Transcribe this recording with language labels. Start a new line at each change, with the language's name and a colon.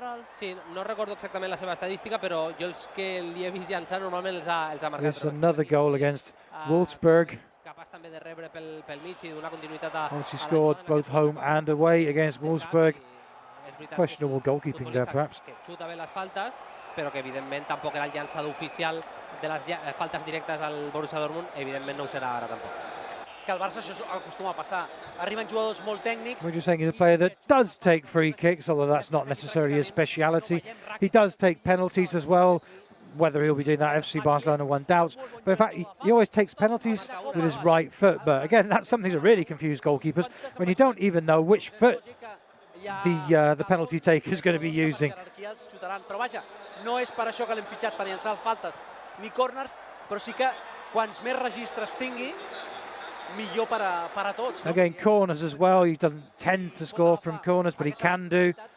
Catalan: Sí, no recordo exactament la seva estadística, però jo els que li he vist llançar normalment els ha marcat.
English: There's another goal against Wolfsburg. He scored both home and away against Wolfsburg. Questionable goalkeeping there, perhaps.
Catalan: Xuta bé les faltes, però que evidentment tampoc era el llançador oficial de les faltes directes al Borussia Dortmund, evidentment no ho serà ara tampoc. És que al Barça això acostuma a passar. Arriben jugadors molt tècnics.
English: We're just saying he's a player that does take free kicks, although that's not necessarily his speciality. He does take penalties as well. Whether he'll be doing that FC Barcelona, one doubts. But in fact, he always takes penalties with his right foot. But again, that's something that really confuses goalkeepers when you don't even know which foot the penalty taker is going to be using.
Catalan: Però vaja, no és per això que l'hem fitxat per llançar faltes ni corners, però sí que quants més registres tingui, millor per a tots.
English: Again, corners as well. He doesn't tend to score from corners, but he can do.